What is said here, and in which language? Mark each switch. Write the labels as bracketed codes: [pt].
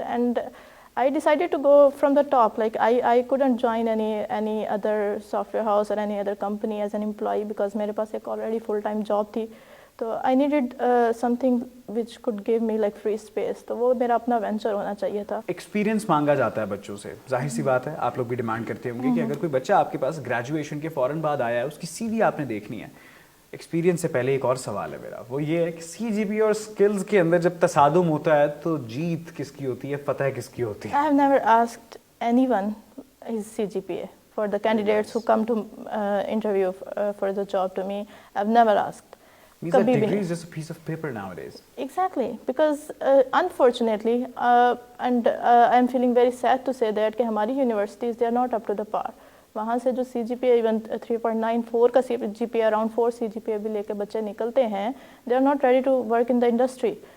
[ur] تو and [en] I decided to go from the top. Like I couldn't join any other software house or any other company as an employee because [ur] میرے پاس ایک [en] already full time job تھی. تو I needed something which could give me like free space. [ur] تو وہ میرا اپنا venture ہونا چاہیے تھا. ایکسپیرینس مانگا جاتا ہے بچوں سے, ظاہر سی بات ہے آپ لوگ بھی ڈیمانڈ کرتے ہوں گے کہ اگر کوئی بچہ آپ کے پاس گریجویشن کے فوراً بعد آیا ہے, اس کی CV آپ نے دیکھنی ہے. ایکسپیرینس سے پہلے ایک اور سوال ہے میرا, وہ یہ ہے کہ CGPA اور اسکلز کے اندر جب تصادم ہوتا ہے تو جیت کس کی ہوتی ہے, فتح کس کی ہوتی ہے؟ [en] I have never asked anyone his CGPA for the candidates who come to interview for the job to me. I've never asked. Means that degree is just a piece of paper nowadays. Exactly, because unfortunately and I'm feeling very sad to say that [ur] کہ ہماری [en] universities they are not up to the par. [ur] وہاں سے جو CGPA even 3.94 کا CGPA around 4 CGPA بھی لے کے بچے نکلتے ہیں, [en] they are not ready to work in the industry.